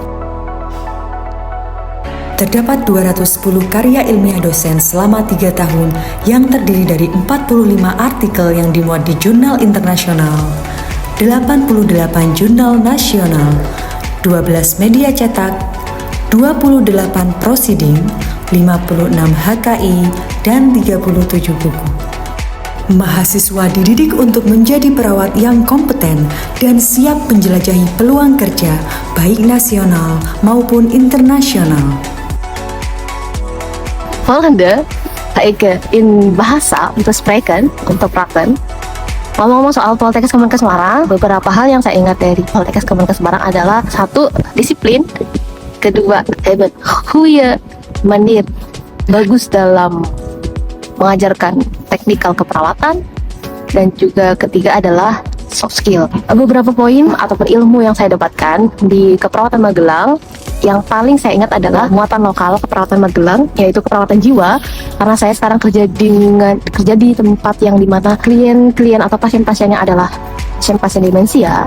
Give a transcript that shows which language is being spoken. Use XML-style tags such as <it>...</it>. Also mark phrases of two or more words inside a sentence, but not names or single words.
<id>Terdapat 210 karya ilmiah dosen selama 3 tahun yang terdiri dari 45 artikel yang dimuat di jurnal internasional, 88 jurnal nasional, 12 media cetak, 28 prosiding, 56 HKI, dan 37 buku. Mahasiswa dididik untuk menjadi perawat yang kompeten dan siap menjelajahi peluang kerja baik nasional maupun internasional.</id> <nl>Volgende ga ik in</nl> <id>bahasa untuk</id> <nl>spreken, untuk praten.</nl> <id>Ngomong-ngomong soal Poltekkes Kemenkes Semarang, beberapa hal yang saya ingat dari Poltekkes Kemenkes Semarang adalah 1. Disiplin, kedua,</id> <nl>goede manier,</nl> <id>bagus dalam mengajarkan teknikal keperawatan, dan juga ketiga adalah</id> <en>soft skill.</en> <id>Beberapa poin ataupun ilmu yang saya dapatkan di Keperawatan Magelang yang paling saya ingat adalah muatan lokal keperawatan Magelang, yaitu keperawatan jiwa, karena saya sekarang kerja di tempat yang dimana klien atau pasien-pasiennya adalah pasien-pasien demensia.</id>